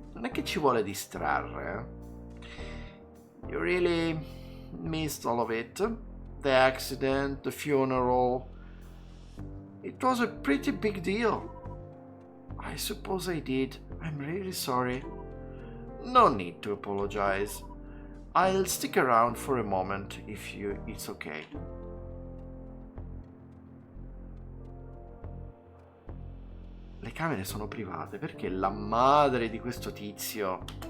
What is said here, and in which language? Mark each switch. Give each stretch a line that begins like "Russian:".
Italian: Non è che ci vuole distrarre, eh?
English: You really missed all of it? The accident, the funeral. It was a pretty big deal. I suppose I did. I'm really sorry. No need to apologize. I'll stick around for a moment if it's okay.
Italian: Le camere sono private perché la madre di questo tizio...